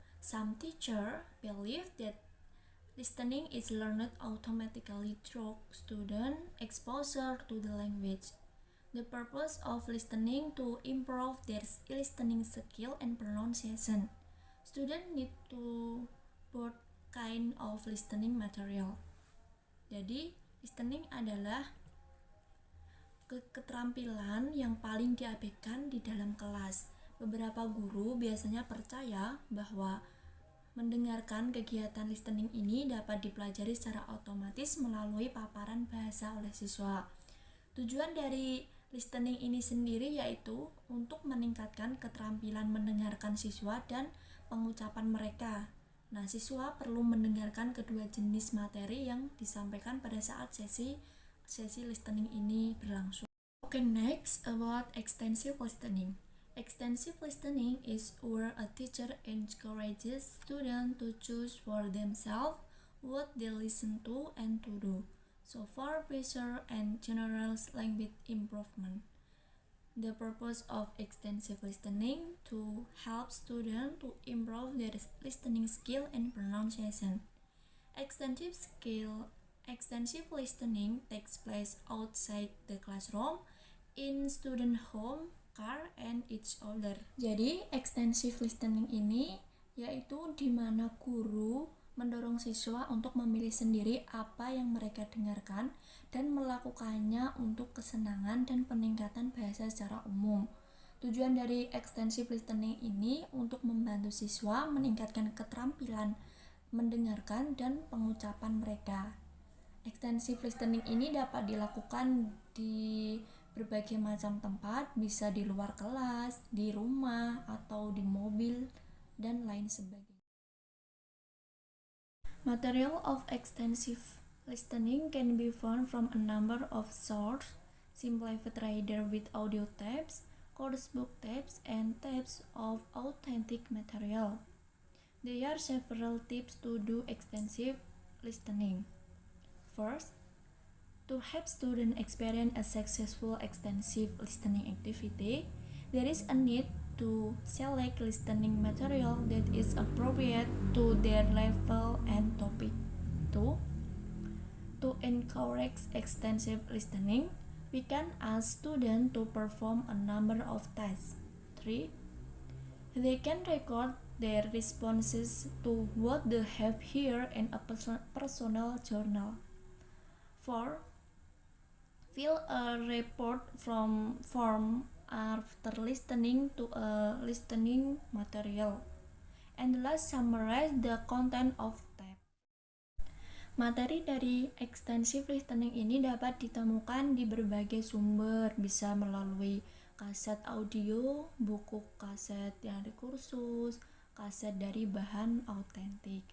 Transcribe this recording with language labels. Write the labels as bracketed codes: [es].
[en] Some teachers believe that listening is learned automatically through student exposure to the language. The purpose of listening to improve their listening skill and pronunciation. Students need to both kind of listening material. [id] Jadi, listening adalah keterampilan yang paling diabaikan di dalam kelas. Beberapa guru biasanya percaya bahwa mendengarkan kegiatan listening ini dapat dipelajari secara otomatis melalui paparan bahasa oleh siswa. Tujuan dari listening ini sendiri yaitu untuk meningkatkan keterampilan mendengarkan siswa dan pengucapan mereka. Nah, siswa perlu mendengarkan kedua jenis materi yang disampaikan pada saat sesi listening ini berlangsung. [en] Okay, next about extensive listening. Extensive listening is where a teacher encourages students to choose for themselves what they listen to and to do, so for pressure and general language improvement. The purpose of extensive listening to help students to improve their listening skill and pronunciation. Extensive listening takes place outside the classroom, in student home, car, and each other. [id] Jadi, extensive listening ini yaitu di mana guru mendorong siswa untuk memilih sendiri apa yang mereka dengarkan dan melakukannya untuk kesenangan dan peningkatan bahasa secara umum. Tujuan dari extensive listening ini untuk membantu siswa meningkatkan keterampilan mendengarkan dan pengucapan mereka. Extensive listening ini dapat dilakukan di berbagai macam tempat, bisa di luar kelas, di rumah, atau di mobil, dan lain sebagainya. [en] Material of extensive listening can be found from a number of sources: simplified reader with audio tapes, course book tapes, and tapes of authentic material. There are several tips to do extensive listening. First, to help students experience a successful extensive listening activity, there is a need to select listening material that is appropriate to their level and topic. 2. To encourage extensive listening, we can ask students to perform a number of tasks. 3. They can record their responses to what they have heard in a personal journal. 4. Fill a report form after listening to a listening material. And last, summarize the content of tape. [id] Materi dari extensive listening ini dapat ditemukan di berbagai sumber, bisa melalui kaset audio, buku kaset dari kursus, kaset dari bahan autentik.